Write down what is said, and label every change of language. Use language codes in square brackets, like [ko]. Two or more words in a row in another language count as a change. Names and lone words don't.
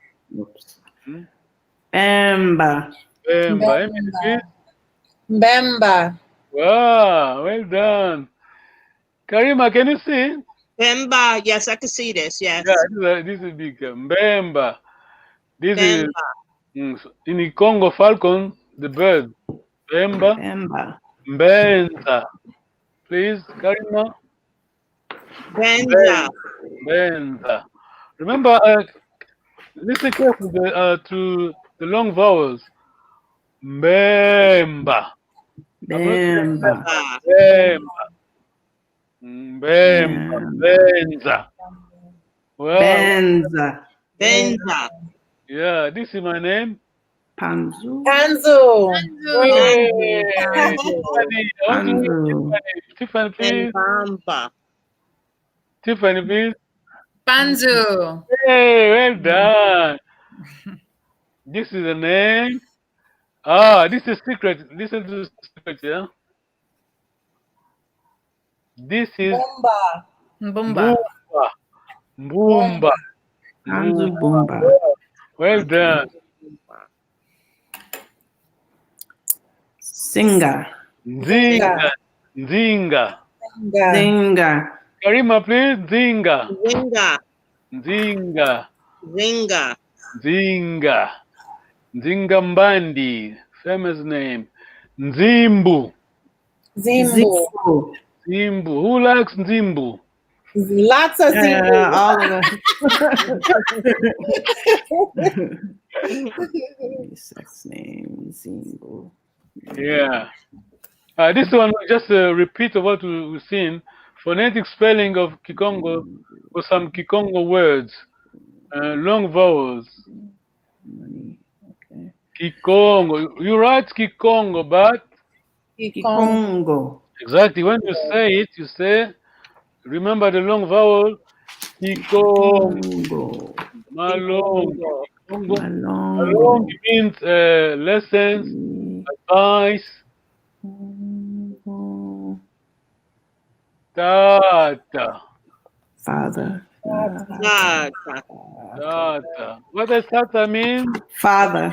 [en] Bemba. Wow, well done. Karima, can you see? Bemba. Yes, I can see this. Yes. Yeah, this is big. Mbemba. This is in the Congo falcon, the bird. Bemba. Mbenza. Please, Karima. Benza. Remember, listen carefully to the long vowels. Mbemba. Mbemba. Benza. Well, Benza. Benza. yeah, this is my name. Panzu. Panzu. Hey, Panzu. Tiffany, please. Mbamba. Tiffany, please. Panzu. Hey, well done. This is the name. Ah, this is secret. Listen to the secret, yeah. This is Bumba. Mbumba. Mbumba. Panzu Bumba. Well done. Singa. Nzinga. Nzinga. Zinga. Karima, please. Nzinga. Zinga. Nzinga. Zinga. Nzinga. Nzinga Mbandi. Famous name. Nzimbu. Zimbu. Nzimbu. Who likes Nzimbu? Lots of Zimbu. Yeah, all of us. Sex name, Zimbu. Yeah. This one just a repeat of what we've seen. Phonetic spelling of Kikongo for some Kikongo words. Long vowels. Okay. Kikongo. You write Kikongo, but Kikongo. exactly when you say it, you say, remember the long vowel. Kikongo. Malongo. Malongo means lessons, advice. Tata. Father. Tata. What does tata mean? Father.